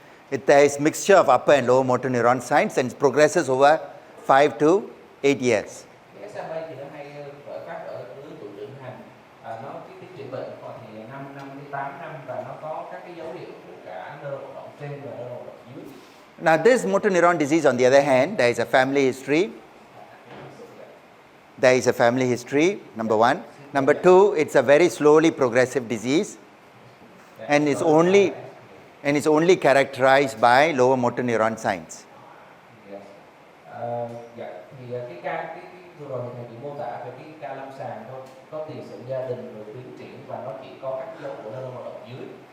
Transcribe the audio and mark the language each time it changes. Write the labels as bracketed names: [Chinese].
[English] It is mixture of upper and lower motor neuron signs and progresses over 5 to 8 years. [Vietnamese] Cái SMA thì nó hay khởi phát ở lứa tuổi trưởng thành. Nó cái tiến triển bệnh khoảng thì 5 năm đến 8 năm và nó có các cái dấu hiệu của cả nơ vận động trên và nơ vận động dưới. [English] Now this motor neuron disease on the other hand, there is a family history. There is a family history, number one. Number two, it's a very slowly progressive disease and it's only characterized by lower motor neuron signs. Yes. [Vietnamese] Dạ, thì cái vừa rồi thầy chỉ mô tả về cái ca lâm sàng thôi, có tiền sử gia đình rồi tiến triển và nó chỉ có các dấu của nơ vận động dưới.